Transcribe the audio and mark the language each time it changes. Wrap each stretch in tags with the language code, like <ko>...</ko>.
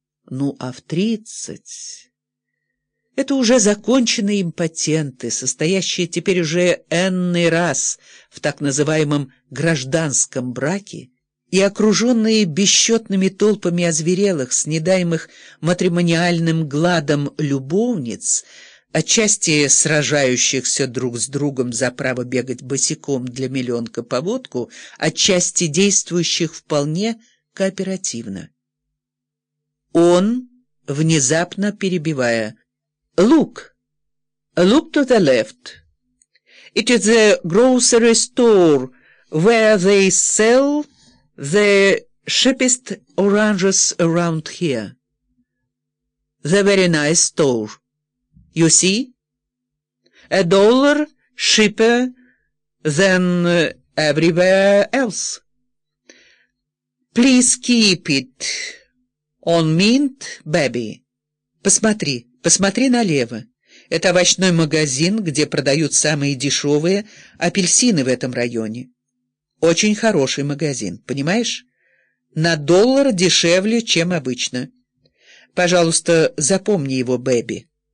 <ru>Ну, а в 30... Это уже законченные импотенты, состоящие теперь уже энный раз в так называемом гражданском браке и окруженные бесчетными толпами озверелых, снедаемых матримониальным гладом любовниц, отчасти сражающихся друг с другом за право бегать босиком для миллионка по водку, отчасти действующих вполне кооперативно. Он, внезапно перебивая:</ru> <en>Look to the left. It is a grocery store where they sell the cheapest oranges around here. The very nice store. You see? A dollar cheaper than everywhere else. Please keep it on mint, baby.</en> <ru>Посмотри. Посмотри налево. Это овощной магазин, где продают самые дешевые апельсины в этом районе. Очень хороший магазин, понимаешь? На доллар дешевле, чем обычно. Пожалуйста, запомни его, бэби.</ru>